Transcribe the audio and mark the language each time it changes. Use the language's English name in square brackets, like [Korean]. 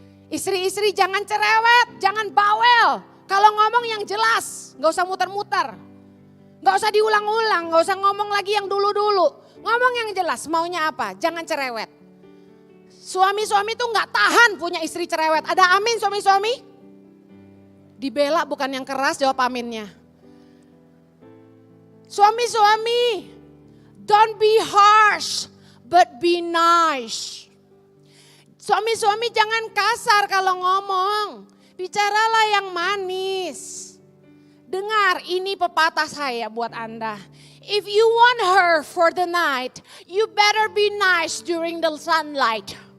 [Indonesian] Istri-istri jangan cerewet, jangan bawel. Kalau ngomong yang jelas, gak usah muter-muter. Gak usah diulang-ulang, gak usah ngomong lagi yang dulu-dulu. Ngomong yang jelas, maunya apa, jangan cerewet. Suami-suami tuh gak tahan punya istri cerewet. Ada amin suami-suami? Dibela bukan yang keras, jawab aminnya. [English] Suami-suami, don't be harsh but be nice. [Indonesian] Suami-suami jangan kasar kalau ngomong. Bicaralah yang manis. Dengar, ini pepatah saya buat Anda. [English] If you want her for the night, you better be nice during the sunlight.